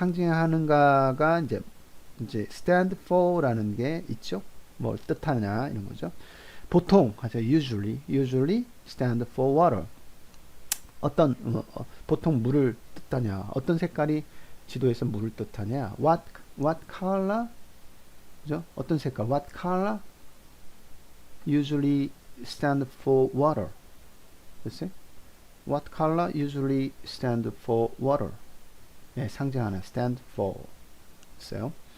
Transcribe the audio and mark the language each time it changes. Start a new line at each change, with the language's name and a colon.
Korean: 상징하는가가 이제 stand for라는 게 있죠. 뭘 뜻하냐 이런 거죠. 보통 하죠.
English: usually stand for water.
Korean: 어떤 보통 물을 뜻하냐. 어떤 색깔이 지도에서 물을 뜻하냐.
English: what color,
Korean: 그죠? 어떤 색깔,
English: what color usually stand for water.
Korean: 됐어요?
English: what color usually stand for water.
Korean: 상징하는
English: stand for.
Korean: 있어요.